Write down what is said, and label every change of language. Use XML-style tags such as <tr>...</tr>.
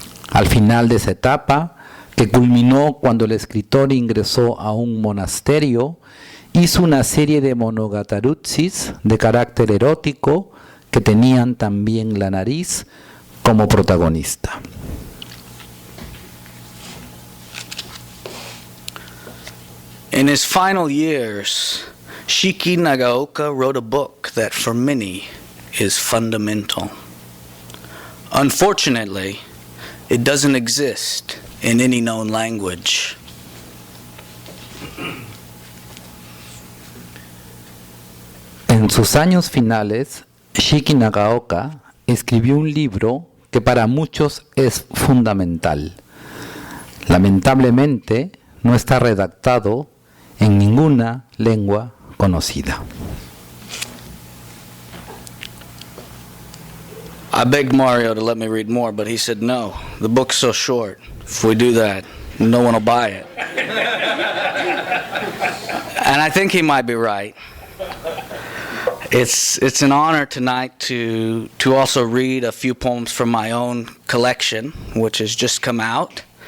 <es>Al final de esa etapa, que culminó cuando el escritor ingresó a un monasterio, hizo una serie de monogatarutsis de carácter erótico que tenían también la nariz como protagonista.</es> <en>In his final years, Shiki Nagaoka wrote a book that for many is fundamental. Unfortunately, it doesn't exist in any known language.</en> <es>En sus años finales, Shiki Nagaoka escribió un libro que para muchos es fundamental. Lamentablemente, no está redactado en ninguna lengua conocida.</es> <en>I begged Mario to let me read more, but he said no. The book's so short. If we do that, no one will buy it. And I think he might be right. It's an honor tonight to also read a few poems from my own collection, which has just come out.</en>